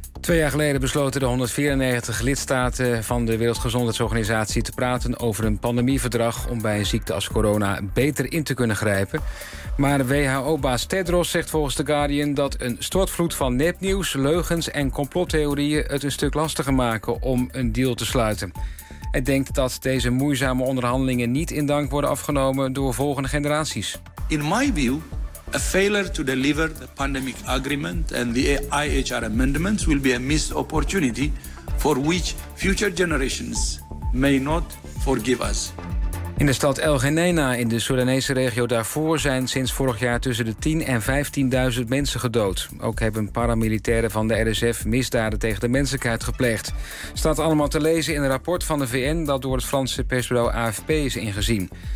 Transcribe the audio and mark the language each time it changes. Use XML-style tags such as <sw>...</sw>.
<nl>2 jaar geleden besloten de 194 lidstaten van de Wereldgezondheidsorganisatie te praten over een pandemieverdrag om bij een ziekte als corona beter in te kunnen grijpen. Maar WHO-baas Tedros zegt volgens The Guardian dat een stortvloed van nepnieuws, leugens en complottheorieën het een stuk lastiger maken om een deal te sluiten. Hij denkt dat deze moeizame onderhandelingen niet in dank worden afgenomen door volgende generaties.</nl> <en>In my view, a failure to deliver the pandemic agreement and the IHR amendments will be a missed opportunity for which future generations may not forgive us.</en> <nl>In de stad El Geneina in de Soedanese regio Darfur zijn sinds vorig jaar tussen de 10.000 en 15.000 mensen gedood. Ook hebben paramilitairen van de RSF misdaden tegen de menselijkheid gepleegd. Staat allemaal te lezen in een rapport van de VN dat door het Franse persbureau AFP is ingezien.</nl>